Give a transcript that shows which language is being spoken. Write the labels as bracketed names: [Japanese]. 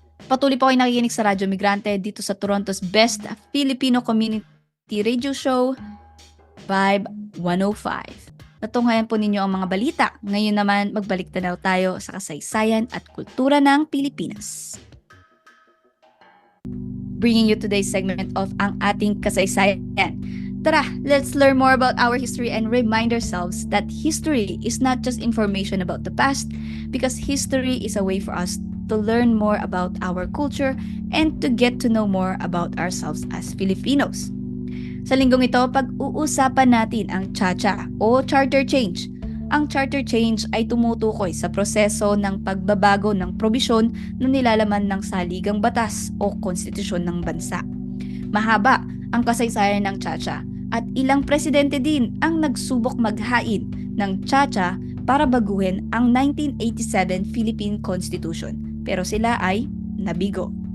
[Filipino] Patuloy po kayo nakikinig sa Radyo Migrante dito sa Toronto's Best Filipino Community Radio Show, Vibe 105. Natunghayan po ninyo ang mga balita. Ngayon naman, magbalik na tayo sa kasaysayan at kultura ng Pilipinas. [English] Bringing you today's segment of Ang Ating Kasaysayan. Tara, let's learn more about our history and remind ourselves that history is not just information about the past, because history is a way for us to learn more about our culture and to get to know more about ourselves as Filipinos. [Filipino] Sa linggong ito, pag-uusapan natin ang Cha-Cha o Charter Change. Ang Charter Change ay tumutukoy sa proseso ng pagbabago ng probisyon na nilalaman ng saligang batas o konstitusyon ng bansa. Mahaba ang kasaysayan ng Cha-Cha at ilang presidente din ang nagsubok maghain ng Cha-Cha para baguhin ang 1987 Philippine Constitution, pero sila ay nabigo.